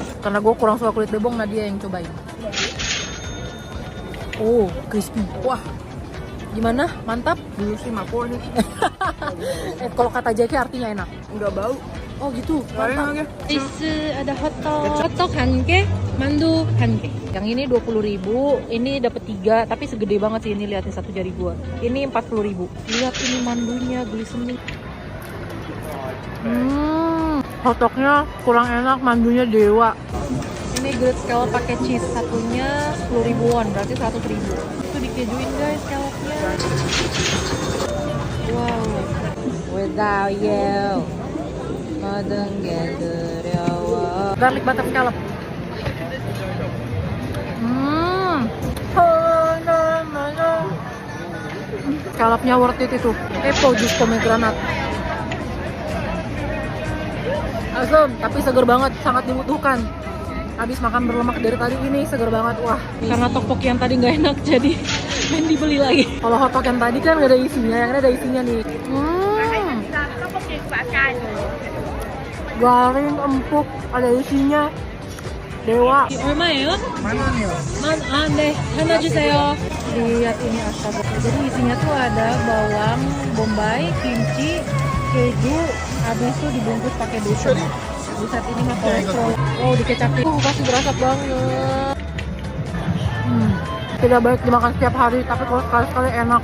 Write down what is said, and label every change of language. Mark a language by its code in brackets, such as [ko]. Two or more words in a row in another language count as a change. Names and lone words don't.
[id] Karena gue kurang suka kulit bebong, Nadia yang cobain. Oh crispy. Wah. Gimana? Mantap? Dulu sih mapo nih. Kalau kata JK artinya enak. Udah bau. Oh gitu. Mantap. Ada hotdog [ko] 한 개, [id] mandu [ko] 한 개. [id] Yang ini 20.000, ini dapat 3, tapi segede banget sih ini, liatin satu jari gua. Ini 40.000. Lihat ini mandunya glistening. Hotdognya kurang enak, mandunya dewa. Ini [en] grilled scallop [id] pakai cheese, satunya 10.000 won, berarti 100.000. Itu dikejuin guys scallopnya. [en] Wow. Without you. Garlic butter scallop. Scallopnya worth it itu. Apple jus pomegranate. [id] Asam, tapi seger banget, sangat dibutuhkan. Habis makan berlemak dari tadi ini seger banget, wah. Karena tteokbokki yang tadi nggak enak, jadi main dibeli lagi. Kalau hotdog yang tadi kan nggak ada isinya, yang ini ada isinya nih. Garing, empuk, ada isinya. Dewa. [ko] 얼마예요? 네, 하나 주세요. [id] Lihat ini astaga. Jadi isinya tuh ada bawang bombay, kimchi, keju, habis itu dibungkus pakai besan. Buset ini mah kolesterol. Oh, dikecapin. Pasti berasap banget. Tidak baik dimakan setiap hari, tapi kalau sekali-sekali enak.